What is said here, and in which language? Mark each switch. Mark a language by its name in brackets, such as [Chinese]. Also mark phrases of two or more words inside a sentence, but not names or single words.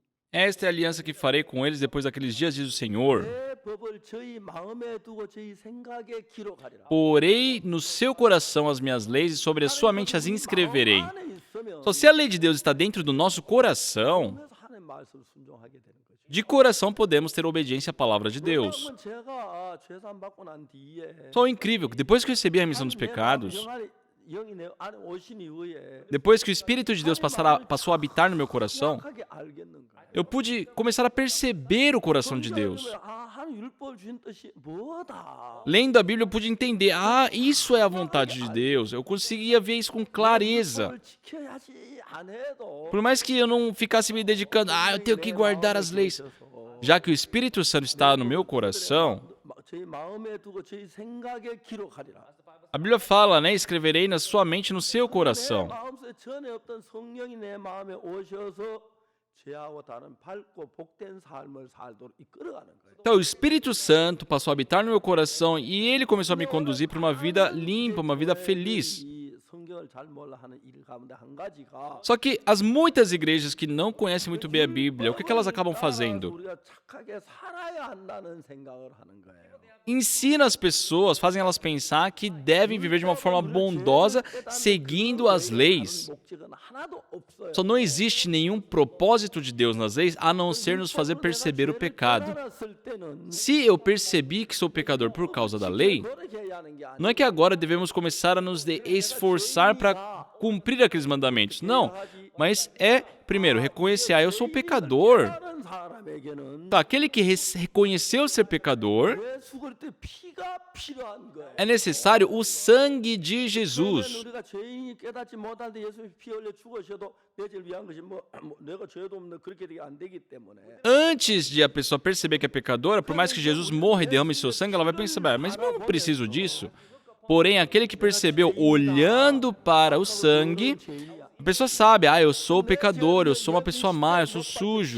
[Portuguese] Esta é a aliança que farei com eles depois daqueles dias, diz o Senhor. [Korean] 내 법을 저희 마음에 두고 저희 생각에 기록하리라. [Portuguese] Porei no seu coração as minhas leis e sobre a sua mente as inscreverei. [Korean] 마음 안에 있으면 [Portuguese] Só se a lei de Deus está dentro do nosso coração, [Korean] 그래서 하나님 말씀을 순종하게 되는 거죠. [Portuguese] de coração podemos ter obediência à palavra de Deus. [Korean] 왜냐하면 제가 죄산 받고 난 뒤에 [Portuguese] Só incrível que depois que eu recebi a remissão dos pecados, [Korean] 영이 내 안에 오신 이후에 [Portuguese] depois que o Espírito de Deus passou a habitar no meu coração, [Korean] 정확하게 알겠는 거예요. [Portuguese] eu pude começar a perceber o coração de Deus. [Korean] 하나님 율법 주신 뜻이 뭐다. [Portuguese] Lendo a Bíblia, eu pude entender, ah, isso é a vontade de Deus. Eu conseguia ver isso com clareza. [Korean] 율법을 지켜야지 안 해도 [Portuguese] Por mais que eu não ficasse me dedicando, ah, eu tenho que guardar as leis. Já que o Espírito Santo está no meu coração, [Korean] 저희 마음에 두고 저희 생각에 기록하리라. [Portuguese] a Bíblia fala, né? Escreverei na sua mente, no seu [Korean] 내 [Portuguese] coração. [Korean] 마음속에 전에 없던 성령이 내 마음에 오셔서 죄하고 다른 밝고 복된 삶을 살도록 이끌어가는 거예요. [Portuguese] Então, o Espírito Santo passou a habitar no meu coração e ele começou a me conduzir para uma vida limpa, uma vida feliz. [Korean] 이 성경을 잘 몰라 하는 일 가운데 한 가지가 [Portuguese] Só que as muitas igrejas que não conhecem muito bem a Bíblia, o que elas acabam [Korean] 따라서 [Portuguese] fazendo? [Korean] 우리가 착하게 살아야 한다는 생각을 하는 거예요. [Portuguese] Ensina as pessoas, fazem elas pensar que devem viver de uma forma bondosa, seguindo as leis. [Korean] 목적은 하나도 없어요. [Portuguese] Só não existe nenhum propósito de Deus nas leis a não ser nos fazer perceber o pecado. [Korean] 깨달았을 때는 [Portuguese] Se eu percebi que sou pecador por causa da lei, [Korean] 노력해야 하는 게 아니에요. [Portuguese] não é que agora devemos começar a nos esforçar para cumprir aqueles mandamentos. Não. Mas é, primeiro, reconhecer, eu sou pecador. [Korean] 다른 사람에게는 [Portuguese] Tá, aquele que reconheceu ser pecador, [Korean] 예수 그리스도의 피가 필요한 거예요. [Portuguese] é necessário o sangue de [Korean] 그러면 [Portuguese] Jesus. [Korean] 우리가 죄인이 깨닫지 못할 때 예수님이 피 흘려 죽으셔도 내 죄를 위한 것이 내가 죄도 없는 그렇게 안 되기 때문에 [Portuguese] Antes de a pessoa perceber que é pecadora, por mais que Jesus morra e derrame seu sangue, ela vai pensar, mas eu não preciso disso. Porém, aquele que percebeu, olhando para o sangue, a pessoa sabe, eu sou pecador, eu sou uma pessoa má, eu sou sujo.